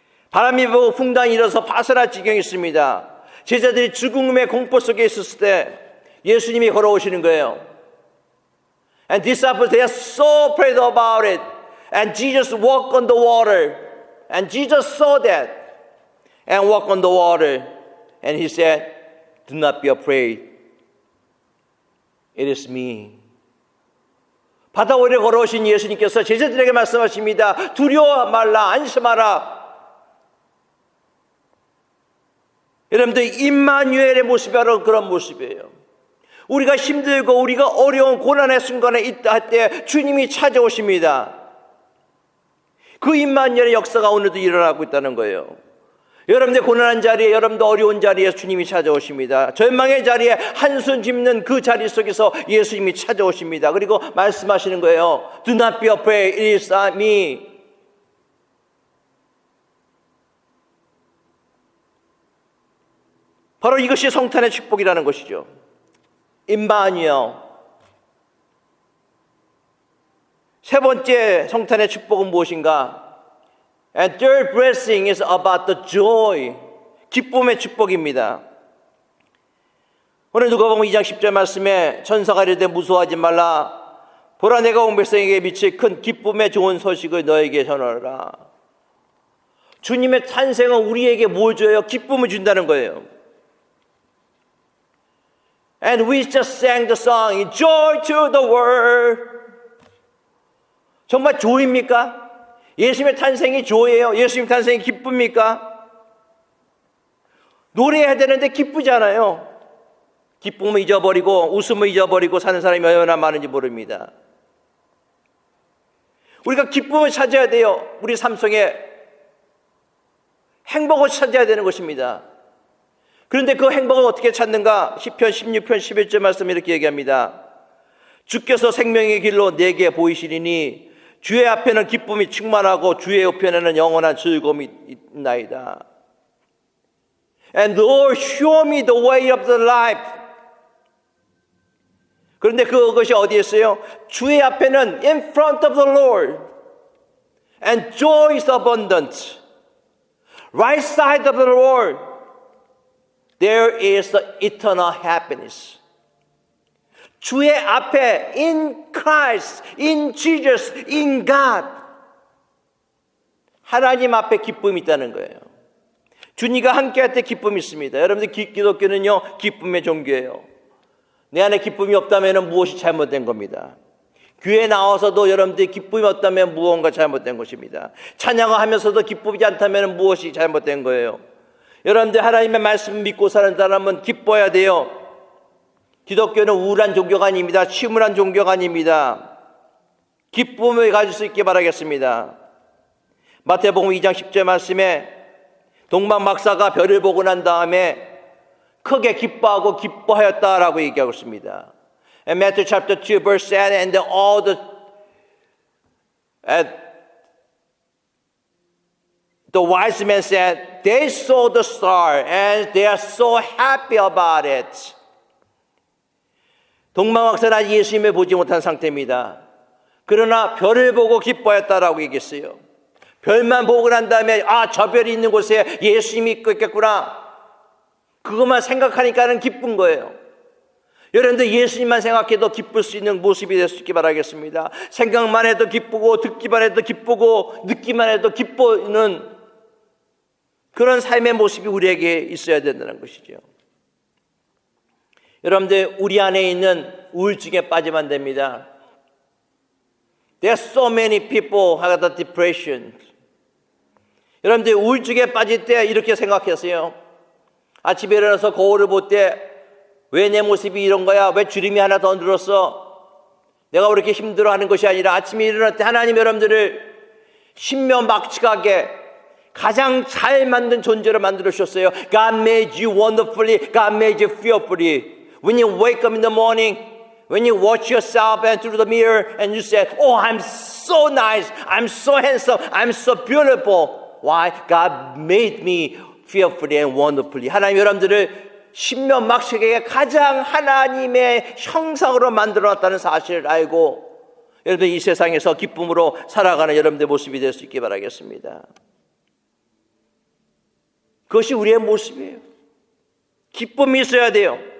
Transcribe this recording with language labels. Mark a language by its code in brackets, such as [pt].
[ko] 바람이 불고 풍랑이 일어서 파산할 지경이 있습니다. 제자들이 죽음의 공포 속에 있었을 때 예수님이 걸어오시는 거예요. [en] And disciples, they are so afraid about it. And Jesus walked on the water. And Jesus saw that and walked on the water. And he said, do not be afraid. It is me. [ko] 바다 위에 걸어오신 예수님께서 제자들에게 말씀하십니다. 두려워 말라, 안심하라. 여러분들 임마누엘의 모습이 바로 그런 모습이에요. 우리가 힘들고 우리가 어려운 고난의 순간에 있다 할 때 주님이 찾아오십니다. 그 임마누엘의 역사가 오늘도 일어나고 있다는 거예요. 여러분들 고난한 자리에, 여러분들 어려운 자리에 주님이 찾아오십니다. 절망의 자리에 한숨 짓는 그 자리 속에서 예수님이 찾아오십니다. 그리고 말씀하시는 거예요. [en] Do not be afraid, it is me. [ko] 바로 이것이 성탄의 축복이라는 것이죠. 임마누엘. 세 번째 성탄의 축복은 무엇인가? [en] And third blessing is about the joy. [ko] 기쁨의 축복입니다. 오늘 누가복음 2장 10절 말씀에 천사가 이르되 무서워하지 말라. 보라 내가 온 백성에게 미칠 큰 기쁨의 좋은 소식을 너에게 전하라. 주님의 탄생은 우리에게 뭘 줘요? 기쁨을 준다는 거예요. [en] And we just sang the song, Joy to the world. [ko] 정말 조입니까? 예수님의 탄생이 조예요? 예수님 탄생이 기쁩니까? 노래해야 되는데 기쁘지 않아요. 기쁨을 잊어버리고 웃음을 잊어버리고 사는 사람이 얼마나 많은지 모릅니다. 우리가 기쁨을 찾아야 돼요. 우리 삶 속에 행복을 찾아야 되는 것입니다. 그런데 그 행복을 어떻게 찾는가? 시편 16편 11절 말씀 이렇게 얘기합니다. 주께서 생명의 길로 내게 보이시리니 주의 앞에는 기쁨이 충만하고 주의 우편에는 영원한 즐거움이 있나이다. [en] And Lord, show me the way of the life. [ko] 그런데 그것이 어디에 있어요? 주의 앞에는 [en] in front of the Lord. And joy is abundant. Right side of the Lord. There is the eternal happiness. [ko] 주의 앞에 [en] in Christ, in Jesus, in God. [ko] 하나님 앞에 기쁨이 있다는 거예요. 주님과 함께할 때 기쁨이 있습니다. 여러분들 기독교는요 기쁨의 종교예요. 내 안에 기쁨이 없다면 무엇이 잘못된 겁니다. 교회에 나와서도 여러분들이 기쁨이 없다면 무언가 잘못된 것입니다. 찬양을 하면서도 기쁘지 않다면 무엇이 잘못된 거예요. 여러분들 하나님의 말씀을 믿고 사는 사람은 기뻐야 돼요. 기독교는 우울한 종교가 아닙니다. 침울한 종교가 아닙니다. 기쁨을 가질 수 있게 바라겠습니다. 마태복음 2장 10절 말씀에 동방 박사가 별을 보고 난 다음에 크게 기뻐하고 기뻐하였다라고 얘기하고 있습니다. [en] And Matthew chapter 2 verse 7 and all the wise men said they saw the star and they are so happy about it. [ko] 동방박사는 아직 예수님을 보지 못한 상태입니다. 그러나 별을 보고 기뻐했다라고 얘기했어요. 별만 보고 난 다음에 저 별이 있는 곳에 예수님이 있겠구나. 그것만 생각하니까는 기쁜 거예요. 여러분들 예수님만 생각해도 기쁠 수 있는 모습이 될 수 있기 바라겠습니다. 생각만 해도 기쁘고 듣기만 해도 기쁘고 느끼만 해도 기뻐하는 그런 삶의 모습이 우리에게 있어야 된다는 것이죠. 여러분들 우리 안에 있는 우울증에 빠지면 안 됩니다. [en] There are so many people who have the depression. [ko] 여러분들 우울증에 빠질 때 이렇게 생각했어요. 아침에 일어나서 거울을 볼 때 왜 내 모습이 이런 거야? 왜 주름이 하나 더 늘었어? 내가 왜 이렇게 힘들어하는 것이 아니라 아침에 일어날 때 하나님 여러분들을 신묘막측하게 가장 잘 만든 존재로 만들어 주셨어요. [en] God made you wonderfully. God made you fearfully. When you wake up in the morning, When you watch yourself and through the mirror and you say, oh, I'm so nice, I'm so handsome, I'm so beautiful. Why? God made me fearfully and wonderfully. [ko] 하나님 여러분들을 신명막식에게 가장 하나님의 형상으로 만들어놨다는 사실을 알고 여러분들 이 세상에서 기쁨으로 살아가는 여러분들의 모습이 될 수 있기 바라겠습니다. 그것이 우리의 모습이에요. 기쁨이 있어야 돼요.